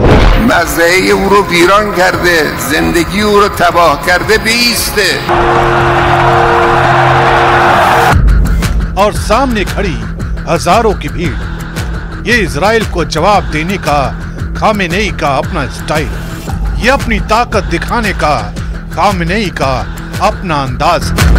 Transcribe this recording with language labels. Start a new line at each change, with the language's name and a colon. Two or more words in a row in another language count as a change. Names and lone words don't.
Persian: मज़े او رو ویران کرده، زندگی او رو تباه کرده، بیسته।
Hindi: और सामने खड़ी हजारों की भीड़। ये इजराइल को जवाब देने का खामेनेई का अपना स्टाइल, ये अपनी ताकत दिखाने का खामेनेई का अपना अंदाज।